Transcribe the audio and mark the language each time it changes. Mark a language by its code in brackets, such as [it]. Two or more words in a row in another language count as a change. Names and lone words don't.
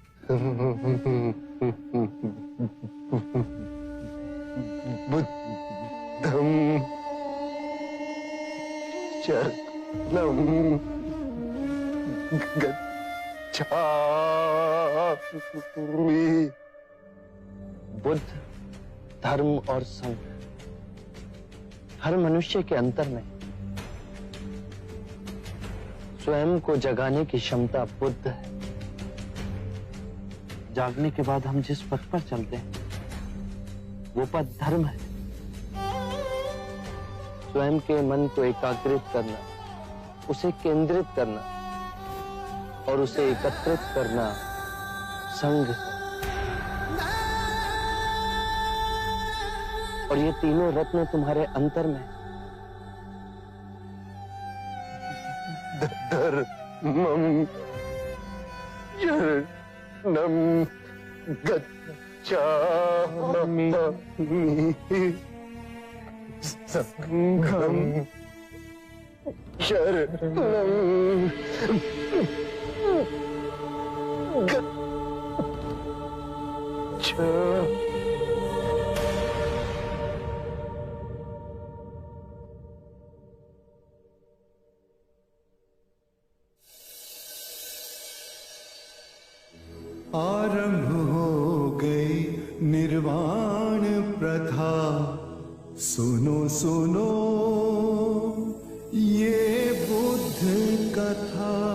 [pi] बुद्धं शरणं गच्छामि। [hi] बुद्ध, धर्म और संघ हर मनुष्य के अंतर में स्वयं को जगाने की क्षमता बुद्ध है। जागने के बाद हम जिस पथ पर चलते हैं वो पथ धर्म है। स्वयं के मन को एकाग्रित करना, उसे केंद्रित करना और उसे एकत्रित करना संघ है। और ये तीनों रत्न तुम्हारे अंतर में [pi] धर्मं शरणं गच्छामि। संघं शरणं गच्छामि। [hi] आरंभ हो गई निर्वाण प्रथा, सुनो सुनो ये बुद्ध कथा।